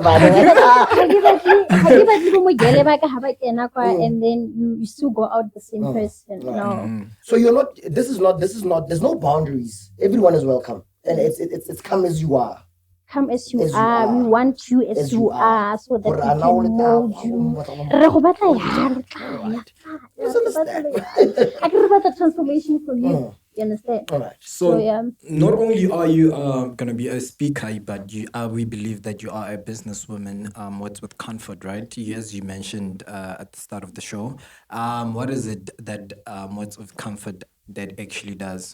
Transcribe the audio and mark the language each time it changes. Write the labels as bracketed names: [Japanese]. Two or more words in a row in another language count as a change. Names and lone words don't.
[English] and then you still go out the same person. No. So you're not. This is not. There's no boundaries. Everyone is welcome, and it's come as you are. Come as you As you are. We are. want you as you are, so that we can mold you. [Tswana] Re go batla ya, re tla ya. [English] Let's understand. I can about the transformation from you. You understand? All right. So, yeah. not only are you gonna be a speaker, but we believe that you are a businesswoman. What's with comfort, right? As you mentioned at the start of the show. What is it that what's with comfort that actually does?